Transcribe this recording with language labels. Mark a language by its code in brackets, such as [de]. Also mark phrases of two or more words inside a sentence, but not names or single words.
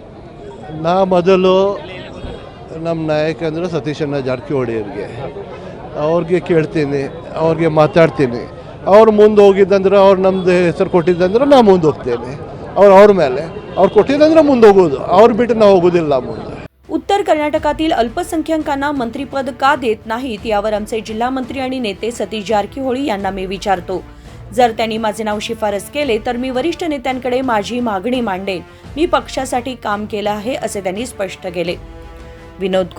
[kn] ನಾ ಮೊದಲು ನಮ್ಮ ನಾಯಕ ಅಂದರೆ ಸತೀಶ್ ಅಣ್ಣ ಜಾರಕಿಹೊಳಿ ಅವ್ರಿಗೆ ಕೇಳ್ತೀನಿ, ಅವ್ರಿಗೆ ಮಾತಾಡ್ತೀನಿ। ಅವ್ರು ಮುಂದೆ ಹೋಗಿದ್ದಂದ್ರೆ, ಅವ್ರು ನಮ್ಮದು ಹೆಸರು ಕೊಟ್ಟಿದ್ದಂದ್ರೆ ನಾ ಮುಂದೆ ಹೋಗ್ತೇನೆ। ಅವ್ರ ಮೇಲೆ ಅವ್ರು ಕೊಟ್ಟಿದ್ದಂದ್ರೆ ಮುಂದೆ ಹೋಗೋದು, ಅವ್ರು ಬಿಟ್ಟು ನಾವು ಹೋಗೋದಿಲ್ಲ ಮುಂದೆ। [mr] उत्तर कर्नाटकातील अल्पसंख्याकांना मंत्रिपद का देत नाहीत यावर आमचे जिल्हा मंत्री आणि नेते सतीश जारकीहोळी यांना मी विचारतो। जर त्यांनी माझे नाव शिफारस केले तर मी वरिष्ठ नेत्यांकडे माझी मागणी मांडेन। मी पक्षासाठी काम केलं आहे, असे त्यांनी स्पष्ट केले।